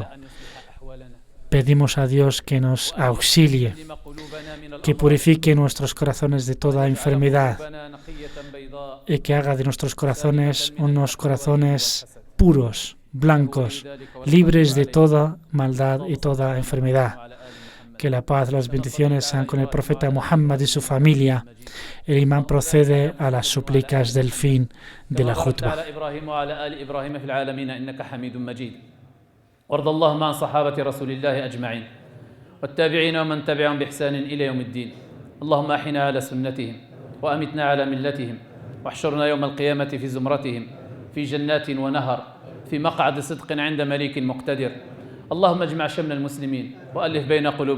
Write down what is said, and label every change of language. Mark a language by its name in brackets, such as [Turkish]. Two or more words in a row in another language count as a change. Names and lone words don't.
[Spanish] Pedimos a Dios que nos auxilie, que purifique nuestros corazones de toda enfermedad y que haga de nuestros corazones unos corazones puros, blancos, libres de toda maldad y toda enfermedad. Que la paz, las bendiciones sean con el profeta Muhammad y su familia. El imán procede a las súplicas del fin de la jutba. [Arabic] وارض اللهم عن صحابة رسول الله أجمعين والتابعين ومن تبعهم بإحسان إلى يوم الدين اللهم أحنا على سنتهم وأمتنا على ملتهم واحشرنا يوم القيامة في زمرتهم في جنات ونهر في مقعد صدق عند مليك مقتدر اللهم اجمع شمل المسلمين وألف بين قلوب